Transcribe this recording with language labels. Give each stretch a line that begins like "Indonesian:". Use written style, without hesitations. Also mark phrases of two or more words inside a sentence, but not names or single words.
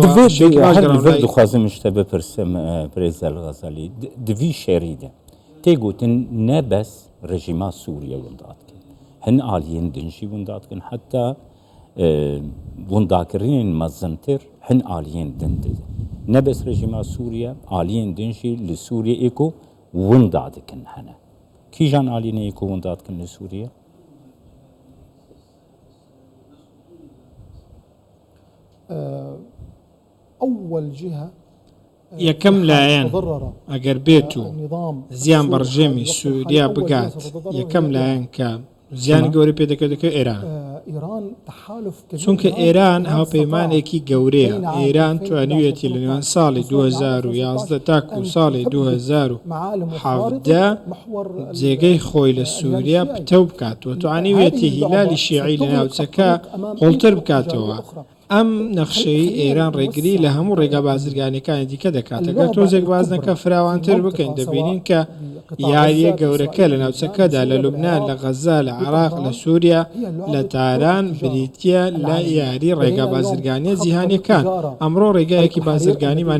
Kurdish: دخوازم شتە بپرسم پرێزە الغەزالی دوی شێریدە تێگوتن نەبەس ڕژیما سووریا ونداتکن، هەن ئالیین دنجی ونداتکن، حتا ونداکردنین مەزنتر هەن ئالیین دندە نەبەس ڕژیما سووریا ئالیین دنجی لە سووریا ئێکۆ وندادکن هەنە. کیژان ئالینە ئێکۆ ونداتکن لە سووریا؟
Arabic: أول جهة
Central Kurdish: یەکەم لایەن
Arabic: تضرر
Central Kurdish: ئەگەر بێت و
Arabic: النظام
Central Kurdish: زیان بەڕژێمی سووریا بگات یەکەم لایەن کە زیانی گەورەی پێ دەکەوێت ئێران
Arabic: إيران تحالف كبير
Central Kurdish: چونکە ئێران هاوپەیمانێکی گەورەیە ئێران توانیوێتی لە نێوان ساڵی 2011 تاکو ساڵی 2017 جێگەی خۆی لە سووریا پتە بکاتەوە توانیوێتی هیلالی شیعی لە ناوچەکە قوڵتر بکاتەوە ئەم نەخشەی ئێران ڕێگری لە هەموو ڕێگا بازرگانیەکانی دیکە دەکاتەگە تۆزێک بازنەکە فراوانتر بکەین دەبینین کە یاریە گەورەکە لە ناوچەکەدا لە لوبنان لە غەزا لە عێراق لە سووریا لە تاران بریتە لە یاری ڕێگا بازرگانیە جیهانیەکان ئەمڕۆ ڕێگایەکی بازرگانیمان